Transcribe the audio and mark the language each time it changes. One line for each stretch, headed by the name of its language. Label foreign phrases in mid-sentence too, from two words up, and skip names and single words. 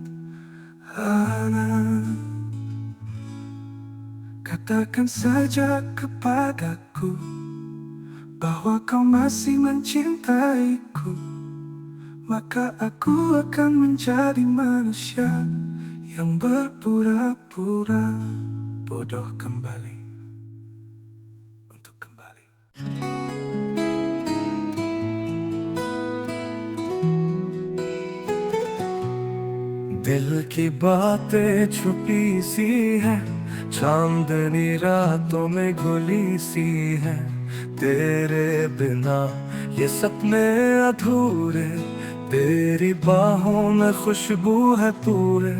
Indonesian: Katakan saja kepadaku bahwa kau masih mencintaiku, maka aku akan menjadi manusia yang berpura-pura bodoh kembali, untuk kembali.
Hindi: दिल की बातें छुपी सी है, चांदनी रातों में घुली सी है। तेरे बिना ये सपने अधूरे, तेरी बाहों में खुशबू है पूरे।